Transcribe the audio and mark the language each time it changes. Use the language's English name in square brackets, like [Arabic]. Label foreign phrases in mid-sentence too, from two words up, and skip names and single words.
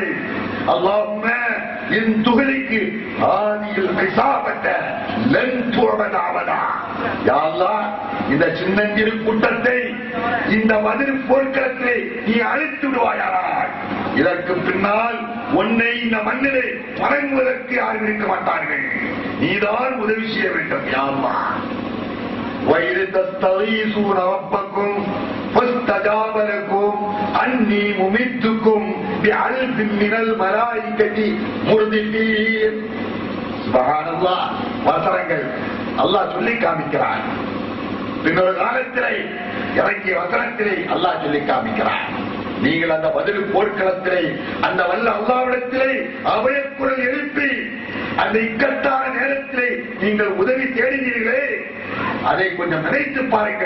[Arabic] اللهم إن تهلك هذه العصابة لن تعبد. يا الله, [Tamil] இந்த சின்னஞ்சிறு கூட்டத்தை இந்த பதில் போர்க்களத்திலே நீ அழித்து விடுவாயானால் இதற்கு பின்னால் உன்னை இந்த மண்ணிலே வணங்குவதற்கு யாரும் இருக்க மாட்டார்கள். நீதான் உதவி செய்ய வேண்டும். [Arabic] يا الله, وَإِذْ تَسْتَغِيثُونَ رَبَّكُمْ فَاسْتَجَابَ لَكُمْ أَنِّي مُمِدُّكُمْ بِأَلْفٍ مِنَ الْمَلَائِكَةِ مُرْدِفِينَ. [Tamil] சுப்ஹானல்லாஹ். வசனங்கள் அல்லாஹ் சொல்லி காமிக்கிறான். பின்னொரு காலத்திலே இறங்கிய வசனத்திலே அல்லாஹ் சொல்லி காமிக்கிறான். நீங்கள் அந்த பதில் போர்க்களத்திலே அந்த வல்ல அல்லாஹ்விடத்திலே அபயக்குரல் எழுப்பி அந்த இக்கட்டான நேரத்திலே நீங்கள் உதவி தேடினீர்களே, அதை கொஞ்சம் நினைத்து பாருங்கள்.